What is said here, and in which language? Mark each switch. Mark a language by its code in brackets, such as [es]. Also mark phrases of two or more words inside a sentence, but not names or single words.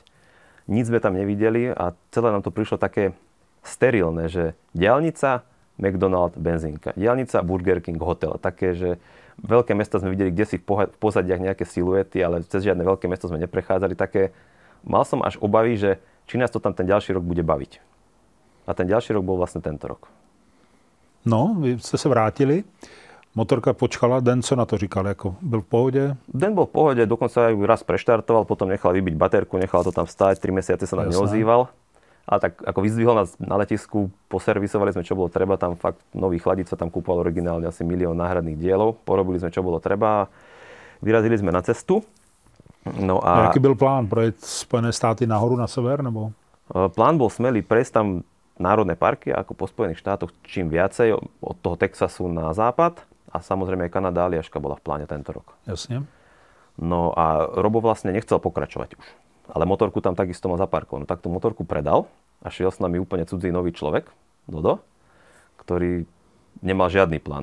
[sk] Nic sme tam nevideli a celé nám to prišlo také sterilné, že diaľnica, McDonald's, benzínka, diaľnica, Burger King, hotel, také, že veľké mesta sme videli, kde si v pozadiach nejaké siluety, ale cez žiadne veľké mesto sme neprechádzali. Mal som až obavy, že či nás to tam ten ďalší rok bude baviť. A ten ďalší rok bol vlastne tento rok. No, vy ste sa vrátili. Motorka počkala, [cs] Den co na to říkal? Jako byl v pohodě? [sk] Den bol v pohode, dokonca aj raz preštartoval, potom nechal vybiť baterku, nechal to tam stáť, 3 mesiace sa nám neozýval. A tak ako vyzdvihol nás na letisku, poservisovali sme, čo bolo treba, tam fakt nový chladič sa tam kúpal originálne asi 1 000 000 náhradných dielov, porobili sme, čo bolo treba, vyrazili sme na cestu. [cs] No a jaký byl plán? Projet Spojené státy nahoru, na sever, nebo? [sk] Plán bol smelý, prejsť tam národné parky, ako po Spojených štátoch, čím viacej, od toho Texasu na západ a samozrejme aj Kanada, Aliaška bola v pláne tento rok. Jasne. No a Robo vlastne nechcel pokračovať už. ale motorku tam takisto mal zaparkovanú. Tak tú motorku predal a šiel s nami úplne cudzí nový človek, Dodo, ktorý nemal žiadny plán.